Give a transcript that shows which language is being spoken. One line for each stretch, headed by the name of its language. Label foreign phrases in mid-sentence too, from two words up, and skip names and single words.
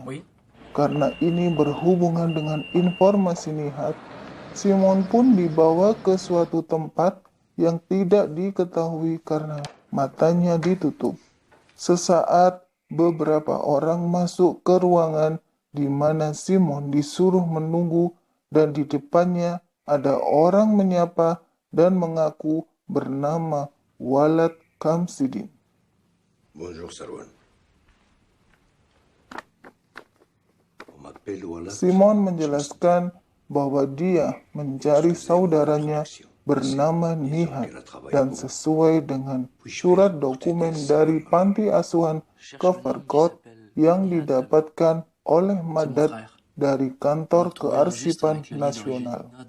Indonesian: Karena ini berhubungan dengan informasi Nihad, Simon pun dibawa ke suatu tempat yang tidak diketahui karena matanya ditutup. Sesaat beberapa orang masuk ke ruangan di mana Simon disuruh menunggu dan di depannya ada orang menyapa dan mengaku bernama Walad Khamsidin.
French: Bonjour Sarwan. On m'appelle Walad.
Indonesian: Simon menjelaskan bahwa dia mencari saudaranya bernama Nihad dan sesuai dengan surat dokumen dari panti asuhan Keverkot yang didapatkan oleh Madad dari kantor kearsipan nasional.